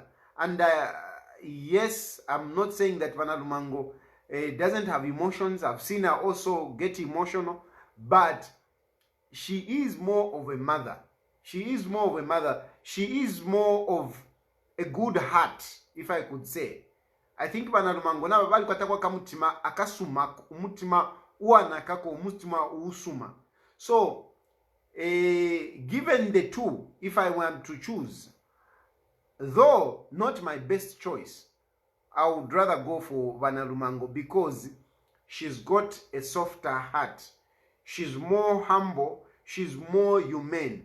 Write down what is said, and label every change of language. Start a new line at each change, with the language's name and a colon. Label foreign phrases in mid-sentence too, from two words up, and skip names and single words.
English: And yes, I'm not saying that BanaLumango doesn't have emotions. I've seen her also get emotional, but she is more of a mother. She is more of a mother. She is more of a good heart, if I could say.
Bemba: I think BanaLumango na bali kwatakwa kamutima akasuma, umutima uanakako, umutima usuma.
English: So given the two, if I want to choose, though not my best choice, I would rather go for BanaLumango because she's got a softer heart. She's more humble. She's more humane.